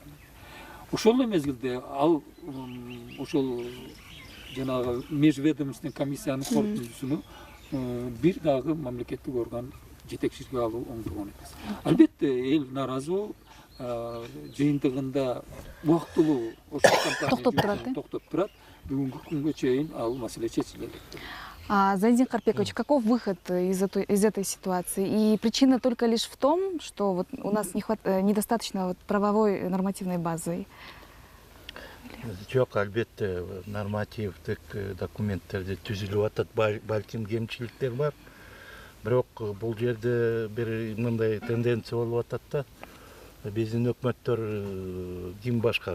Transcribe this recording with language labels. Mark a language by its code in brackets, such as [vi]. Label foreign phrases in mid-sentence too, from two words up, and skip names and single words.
[ky] Ошол мезгилде ал ошол жанагы межведомственный комиссиянын корутундусуну бир дагы мамлекеттик орган жетекчиликке алуу оңдогон эмес. Албетте эл наразы болуп, жыйынтыгында убактылуу ошол компания токтоп турат. Бүгүнкү күнгө чейин ал маселе чечиле элек. [ru] Зайдин Карпекович, каков выход из этой ситуации? И причина только лишь в том, что вот у нас недостаточно правовой нормативной базы. [ky] Жок, албетте нормативдик документтерде түзүлүп атат, балким кемчиликтер бар. Бирок бул жерде бир мындай тенденция болуп атат да. Биздин өкмөттөр ким башкарат?